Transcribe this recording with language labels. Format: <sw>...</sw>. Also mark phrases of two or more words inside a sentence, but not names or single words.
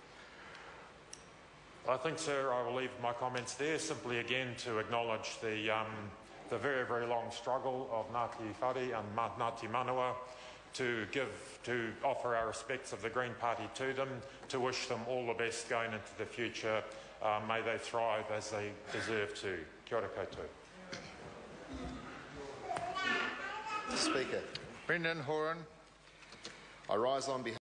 <en>I think, sir, I will leave my comments there, simply again to acknowledge the very, very long struggle of Ngati Whare and Ngati Manawa, to offer our respects of the Green Party to them, to wish them all the best going into the future. May they thrive as they deserve to.</en> <mi>Kia ora koutou.</mi> <en>Speaker. Brendan Horan, I rise on behalf</en>